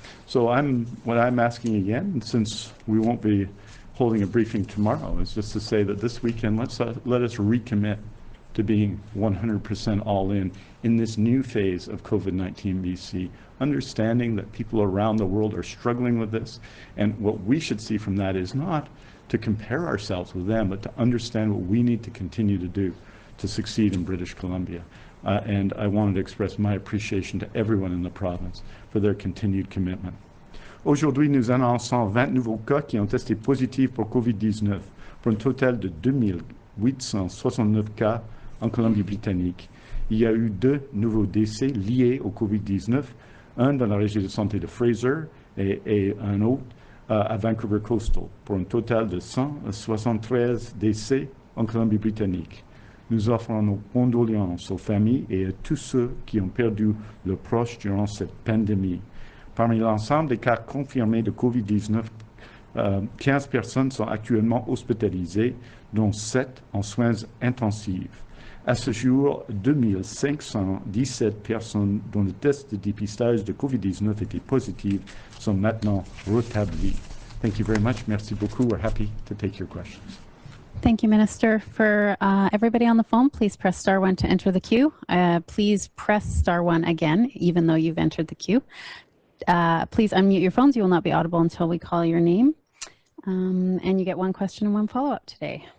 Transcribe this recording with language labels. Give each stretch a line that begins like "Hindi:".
English: So what I'm asking again, since we won't be holding a briefing tomorrow, is just to say that this weekend, let us recommit to being 100% all in this new phase of COVID-19 BC, understanding that people around the world are struggling with this. And what we should see from that is not to compare ourselves with them, but to understand what we need to continue to do to succeed in British Columbia. And I wanted to express my appreciation to everyone in the province for their continued commitment.
French: Aujourd'hui, nous annonçons 20 nouveaux cas qui ont testé positifs pour COVID-19, pour un total de 2869 cas en Colombie-Britannique. Il y a eu 2 nouveaux décès liés au COVID-19, un dans la région de santé de Fraser et un autre à Vancouver Coastal, pour un total de 173 décès en Colombie-Britannique. Nous offrons nos condoléances aux familles et à tous ceux qui ont perdu leurs proches durant cette pandémie. Parmi l'ensemble des cas confirmés de COVID-19, 15 personnes sont actuellement hospitalisées, dont 7 en soins intensifs. À ce jour, 2517 personnes dont le test de dépistage de COVID-19 était positif sont maintenant rétablies.
English: Thank you very much.
French: Merci beaucoup.
English: We're happy to take your questions. Thank you, Minister. For everybody on the phone, please press *1 to enter the queue. Please press *1 again, even though you've entered the queue. Please unmute your phones. You will not be audible until we call your name. And you get 1 question and 1 follow-up today.